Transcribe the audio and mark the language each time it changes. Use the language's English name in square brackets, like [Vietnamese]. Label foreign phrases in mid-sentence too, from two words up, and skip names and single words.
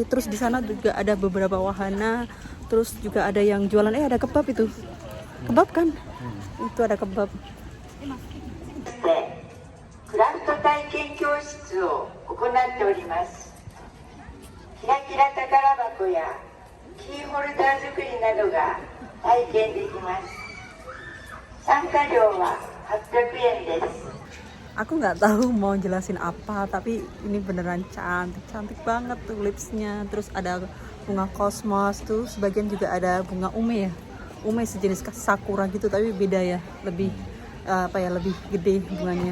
[Indonesian] Terus di sana juga ada beberapa wahana, terus juga ada yang jualan, ada kebab itu, kebab kan? Itu ada kebab. [Japanese] クラフト体験教室を行っております。キラキラ宝箱やキーホルダー作りなどが体験できます。参加料は800円です。 [Indonesian] Aku nggak tahu mau jelasin apa, tapi ini beneran cantik banget tuh lipsnya. Terus ada bunga kosmos tuh, sebagian juga ada bunga ume ya. Ume sejenis sakura gitu, tapi beda ya, lebih lebih gede bunganya.